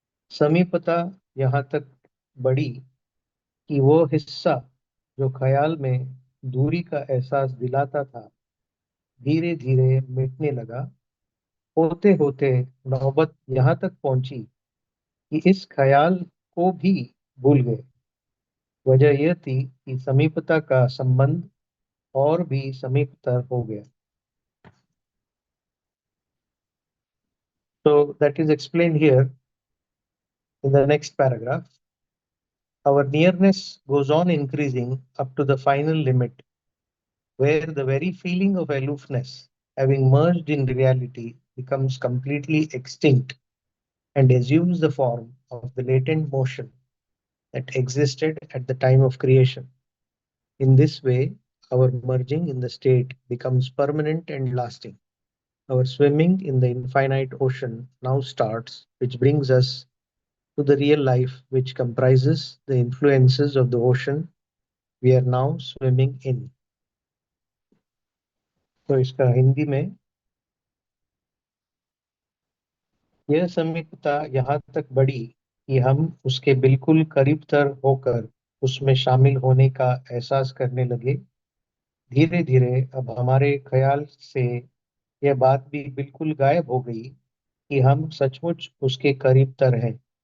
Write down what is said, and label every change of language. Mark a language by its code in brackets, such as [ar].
[hi] समीपता यहाँ तक बढ़ी कि वो हिस्सा जो ख्याल में दूरी का एहसास दिलाता था धीरे धीरे मिटने लगा। होते होते नौबत यहाँ तक पहुंची कि इस ख्याल को भी भूल गए। वजह यह थी कि समीपता का संबंध और भी समीपतर हो गया। [en] So that is explained here in the next paragraph. Our nearness goes on increasing up to the final limit, where the very feeling of aloofness, having merged in reality, becomes completely extinct and assumes the form of the latent motion that existed at the time of creation. In this way, our merging in the state becomes permanent and lasting. Our swimming in the infinite ocean now starts, which brings us to the real life which comprises the influences of the ocean we are now swimming in. [hi] तो इसका हिंदी में, यह समीपता यहाँ तक बढ़ी कि हम उसके बिल्कुल करीब तर होकर उसमें शामिल होने का एहसास करने लगे। धीरे धीरे अब हमारे ख्याल से यह बात भी बिल्कुल गायब हो गई कि हम सचमुच उसके करीब तर हैं।